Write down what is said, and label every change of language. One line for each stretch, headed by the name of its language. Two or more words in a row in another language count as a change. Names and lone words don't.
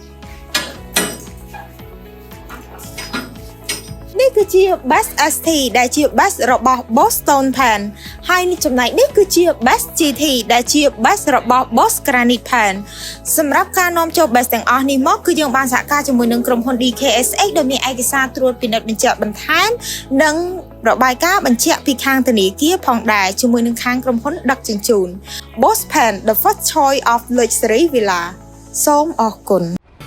Khmer: នេះគឺជា bus ST ដែលជា bus របស់ Boston Pan ហើយចំណែកនេះគឺជា bus GT ដែលជា bus របស់ Boss Granite Pan សម្រាប់ការនាំចូល bus ទាំងអស់នេះមកគឺយើងបានសហការជាមួយនឹងក្រុមហ៊ុន DKSX ដែលមានឯកសារត្រួតពិនិត្យបញ្ជាក់បន្ថែមនិងរបាយការណ៍បញ្ជាក់ពីខាងធនាគារផងដែរជាមួយនឹងខាងក្រុមហ៊ុនដឹកជញ្ជូន Boss Pan
English: the first choice of luxury villa
Khmer: សូមអរគុណ